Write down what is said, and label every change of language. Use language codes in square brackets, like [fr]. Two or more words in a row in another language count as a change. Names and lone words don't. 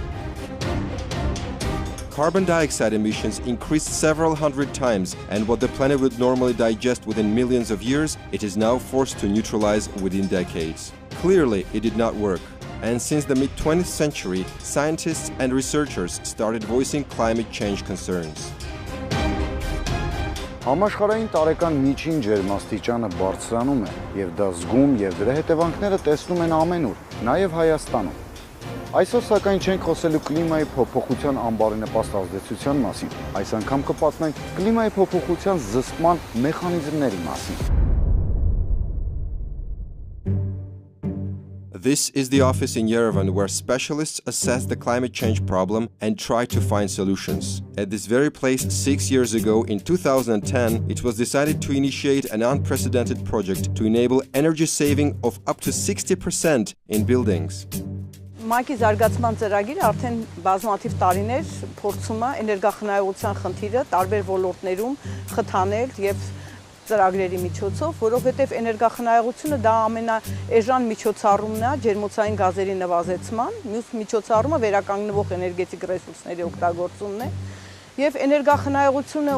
[en] Carbon dioxide emissions increased several hundred times, and what the planet would normally digest within millions of years, it is now forced to neutralize within decades. Clearly, it did not work. And since the mid-20th century, scientists and researchers started voicing climate change concerns. [hy] Համաշխարհային տարեկան միջին ջերմաստիճանը բարձրանում է, եւ դա զգում եւ դրա հետևանքները տեսնում են ամենուր, նաեւ Հայաստանում։ Այսօր սակայն չենք խոսելու կլիմայի փոփոխության անբարենպաստ ազդեցության մասին, այս անգամ կպատմենք կլիմայի փոփոխության զսպման մեխանիզմների մասին։ [en] This is the office in Yerevan where specialists assess the climate change problem and try to find solutions. At this very place 6 years ago, in 2010, it was decided to initiate an unprecedented project to enable energy saving of up to 60% in buildings. [hy] Մայքի զարգացման ծրագիրը արդեն բազմաթիվ տարիներ փորձում է էներգախնայողության խնդիրը տարբեր ոլորտներում խթանել եւ ծրագրերի միջոցով, որովհետև էներգախնայողությունը դա ամենաէժան միջոցառումն է ջերմոցային գազերի նվազեցման, մյուս միջոցառումը վերականգնվող էներգետիկ ռեսուրսների օգտագործումն է, եւ էներգախնայողությունը